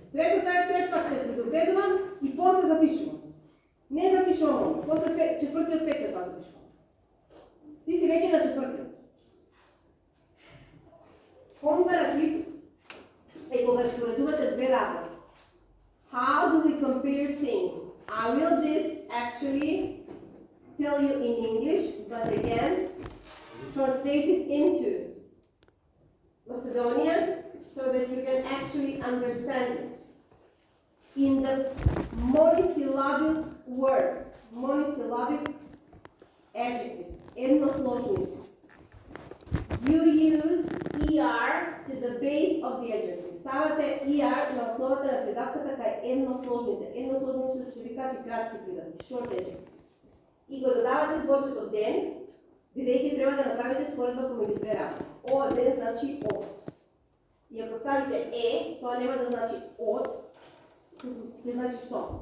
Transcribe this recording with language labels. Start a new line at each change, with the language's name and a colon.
Macedonian: Третото е пред пак ќе предупредувам и после запишувам. Не запишувам оно, после четвртиот петиот пак запишувам. Ти си веќе на четвртиот. Компаратив е кога споредувате две работи.
English: How do we compare things? I will this actually tell you in English, but again, translate it into Macedonian so that you can actually understand it. In the monosyllabic words, monosyllabic adjectives, едносложните, you use ER to the base of the adjective.
Macedonian: Ставате ER на основата на придавката кај едносложните. Едносложните се викаат кратки придавки, short adjectives. И го додавате зборчето ден, бидејќи треба да направите споредба помеѓу две работи. Ова ден значи од. И ако ставите тоа нема да значи од, ќе значи што?